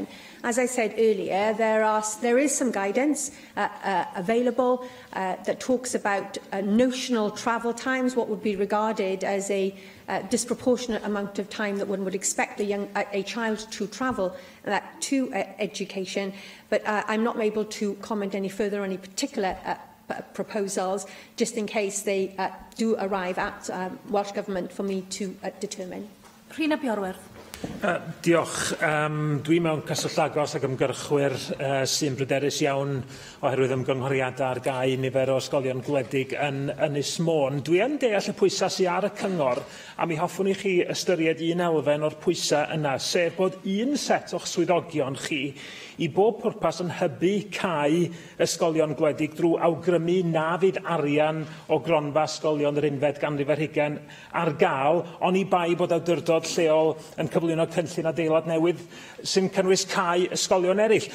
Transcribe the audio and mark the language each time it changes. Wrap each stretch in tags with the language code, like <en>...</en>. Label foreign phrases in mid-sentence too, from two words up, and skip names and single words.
<en>As I said earlier, there is some guidance available that talks about notional travel times, what would be regarded as a disproportionate amount of time that one would expect a child to travel to education. But I'm not able to comment any further on any particular proposals, just in case they do arrive at Welsh Government for me to determine.</en> <cy>Rhina Biorwerth. Diolch. Dwi mewn cyswllt agos ag ymgyrchwyr sy'n bryderus iawn oherwydd ymgynghoriadau ar gau nifer o ysgolion gwledig yn Ynys Môn. Dwi yn deall y pwysau sydd ar y cyngor, a mi hoffwn i chi ystyried un elfen o'r pwysau yna, sef bod un set o'ch swyddogion chi i bob pwrpas yn hybu cau ysgolion gwledig drwy awgrymu na fydd arian o gronfa ysgolion yr unfed ganrif ar hugain ar gael, ond i bai bod awdurdod lleol yn cyflwyno cynllun adeilad newydd sy'n cynnwys cau ysgolion eraill.</cy>